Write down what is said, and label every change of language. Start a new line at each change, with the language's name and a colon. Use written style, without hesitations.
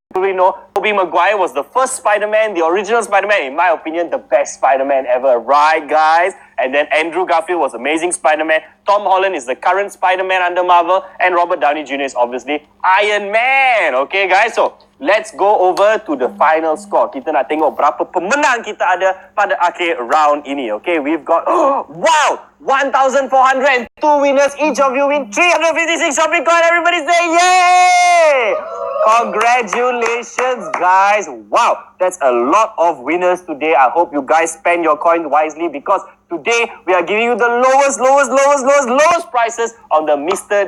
English: probably know, Tobey Maguire was the first Spider-Man, the original Spider-Man, in my opinion, the best Spider-Man ever, right, guys? And then Andrew Garfield was amazing Spider-Man. Tom Holland is the current Spider-Man under Marvel. And Robert Downey Jr. is obviously Iron Man. Okay, guys? So, let's go over to the final score.
Malay: Kita nak tengok berapa pemenang kita ada pada akhir round ini.
English: Okay, we've got, wow! 1,402 winners. Each of you win 356 Shopee coin. Everybody say yay! Congratulations, guys. Wow, that's a lot of winners today. I hope you guys spend your coin wisely because today we are giving you the lowest prices on the Mr.